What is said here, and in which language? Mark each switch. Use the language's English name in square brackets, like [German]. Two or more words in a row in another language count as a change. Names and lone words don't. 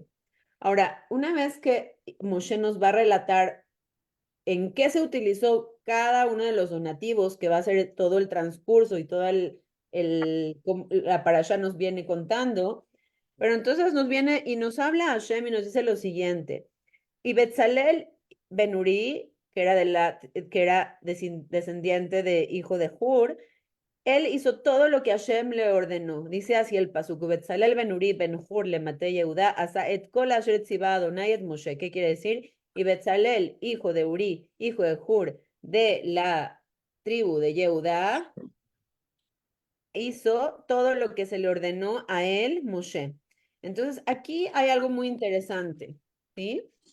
[Spanish] Ahora, una vez que Moshe nos va a relatar en qué se utilizó cada uno de los donativos, que va a ser todo el transcurso y toda la parasha nos viene contando, pero entonces nos viene y nos habla Hashem y nos dice lo siguiente. Y Betzalel Benuri, que era descendiente de hijo de Hur, él hizo todo lo que Hashem le ordenó. Dice así el pasuk, [Hebrew] בצלאל בן אורי בן חור למטה יהודה עשה את כל אשר צוה אדני את משה. [Spanish] ¿Qué quiere decir? Y Betzalel, hijo de Uri, hijo de Hur, de la tribu de Yehuda, hizo todo lo que se le ordenó a él, Moshe. Entonces, aquí hay algo muy interesante, ¿sí?